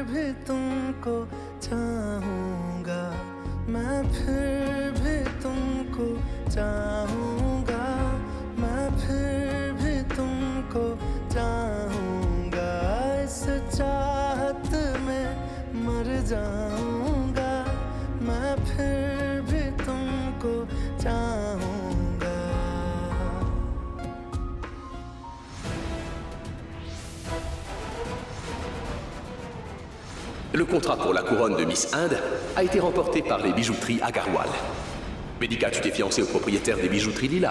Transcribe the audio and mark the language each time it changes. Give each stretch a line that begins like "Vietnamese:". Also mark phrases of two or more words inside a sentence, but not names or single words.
Hindi: भी तुमको चाहूँगा मैं फिर भी तुमको चाहूँगा मैं फिर भी तुमको चाहूँगा इस चाहत में मर जाऊँगा मैं फिर भी तुमको चाहूँगा
French: Le contrat pour la couronne de Miss Inde a été remporté par les bijouteries Agarwal. Vedika, tu t'es fiancé au propriétaire des bijouteries Lila.